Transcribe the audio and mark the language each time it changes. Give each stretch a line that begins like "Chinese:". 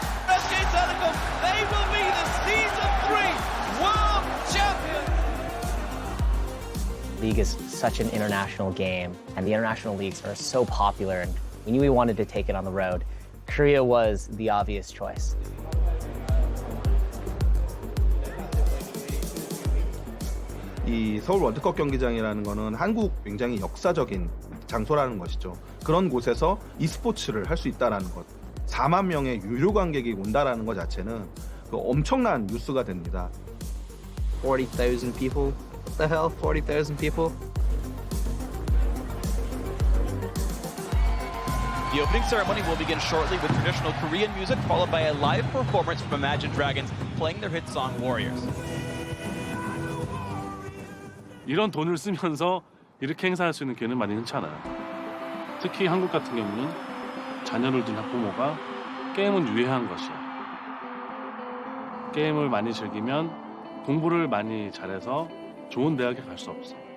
English: SK Telecom, they will be the Season 3 World Champions! League is such an international game, and the international leagues are so popular, and we knew we wanted to take it on the road. Korea was the obvious choice.
Korean: 이 서울 월드컵 경기장이라는 거는 한국 굉장히 역사적인 장소라는 것이죠. 그런 곳에서 e스포츠를 할 수 있다는 것, 4만 명의 유료 관객이 온다라는 것 자체는 그 엄청난 뉴스가 됩니다.
English: 40,000 people? What the hell? 40,000 people? The opening ceremony will begin shortly with traditional Korean music, followed by a live performance from Imagine Dragons playing their hit song Warriors.
Korean: 이런 돈을 쓰면서 이렇게 행사할 수 있는 기회는 많이 흔치 않아요. 특히 한국 같은 경우는 자녀를 둔 학부모가 게임은 유해한 것이야. 게임을 많이 즐기면 공부를 많이 잘해서 좋은 대학에 갈 수 없어.